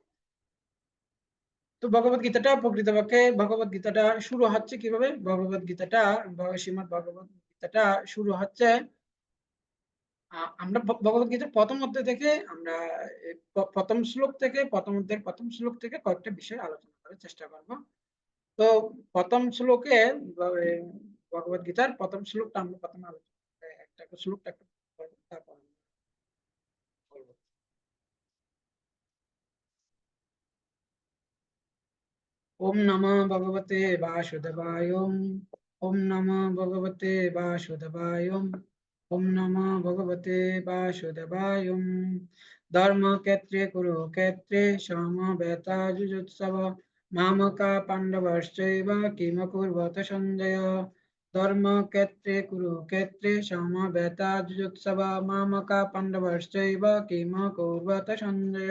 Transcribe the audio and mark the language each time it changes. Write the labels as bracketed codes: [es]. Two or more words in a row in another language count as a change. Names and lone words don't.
[bn] তো ভগবত গীতাটা শুরু হচ্ছে কিভাবে, শ্রীমদ্ ভগবত গীতাটা শুরু হচ্ছে, আমরা ভগবত গীতার প্রথম অধ্যায় থেকে আমরা প্রথম অধ্যায়ের প্রথম শ্লোক থেকে কয়েকটা বিষয় আলোচনা করার চেষ্টা করব। তো প্রথম শ্লোকে ভগবত গীতার প্রথম শ্লোকটা আমরা প্রথমে আলোচনা একটা শ্লোকটা একটু পড়বো, তারপর আমরা বলবো। [sa] ওম নমঃ ভগবতে বাসুদেবায়। ওম নমঃ ভগবতে বাসুদেবায়। ওম নমঃ ভগবতে বাসুদেবায়। ধর্মক্ষেত্রে কুরুক্ষেত্রে সমবেতাযুজুৎসব মামকা পাণ্ডবশ্চৈব কিমকুর্বত সঞ্জয়। ধর্মক্ষেত্রে কুরুক্ষেত্রে সমবেতাযুজুৎসব মামকা পাণ্ডবশ্চৈব কিমকুর্বত সঞ্জয়।